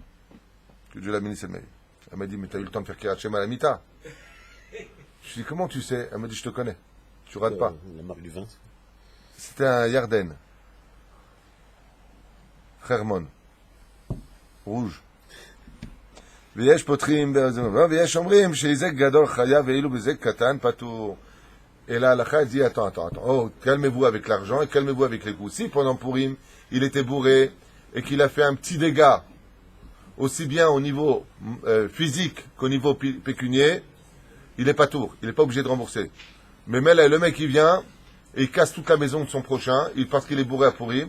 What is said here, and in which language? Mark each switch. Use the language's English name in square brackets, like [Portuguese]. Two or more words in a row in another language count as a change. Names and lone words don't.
[French] Que Dieu la bénisse, elle m'a eu. Elle m'a dit, mais t'as eu le temps de faire [Hebrew] קריאת שמע [French] à la Mita. Je lui ai dit, comment tu sais? Elle m'a dit, je te connais. Tu rates pas. La marque du vin. C'était un Yarden. Hermon. Rouge. [Hebrew] ויש פותחים, ויש אומרים שהיזק גדול חייב ואילו בזק קטן פטור. [French] Et là, la Chaz dit, attends. Oh, calmez-vous avec l'argent et calmez-vous avec les coups. Si pendant Purim, il était bourré et qu'il a fait un petit dégât, aussi bien au niveau physique qu'au niveau pécunier, il n'est pas tour. Il n'est pas obligé de rembourser. Mais là, le mec, il vient et il casse toute la maison de son prochain, parce qu'il est bourré à Purim.